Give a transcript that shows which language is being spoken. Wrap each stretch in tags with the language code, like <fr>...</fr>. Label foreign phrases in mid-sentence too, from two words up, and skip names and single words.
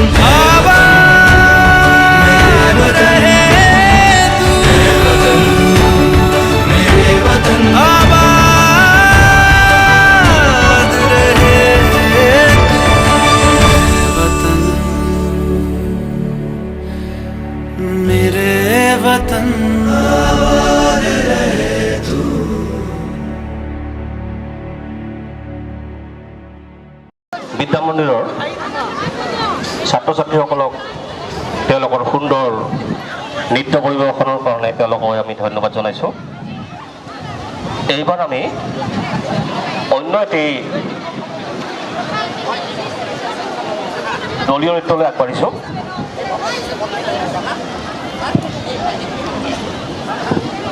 <hi>आबाद रहे तू, मेरे वतन, मेरे वतन। आबाद रहे तू, वतन मेरे वतन। आबाद रहे तू।</hi> <as>বিদ্যামন্দিৰৰ ছাত্ৰ ছাত্ৰীসকলক তেওঁলোকৰ সুন্দৰ নৃত্য পৰিৱেশনৰ কাৰণে তেওঁলোকক আমি ধন্যবাদ জনাইছোঁ। এইবাৰ আমি অন্য এটি দলীয় নৃত্যলৈ আগবাঢ়িছোঁ।</as>